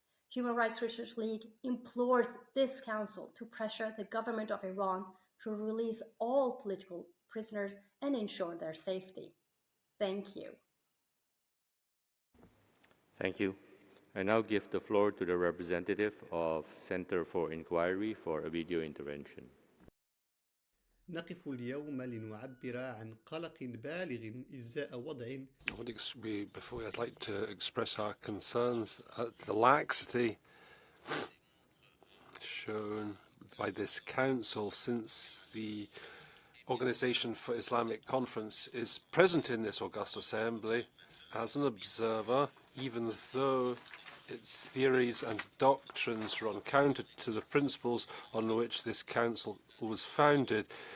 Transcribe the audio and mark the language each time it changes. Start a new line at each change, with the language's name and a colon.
English: Human Rights Research League implores this council to pressure the government of Iran to release all political prisoners and ensure their safety. Thank you. Thank you. I now give the floor to the representative of Center for Inquiry for a video intervention.
Arabic: نقف اليوم لنعبر عن قلق بالغ إزاء وضع.
English: Before I'd like to express our concerns at the laxity shown by this council since the Organization for Islamic Conference is present in this august assembly as an observer, even though its theories and doctrines run counter to the principles on which this council was founded.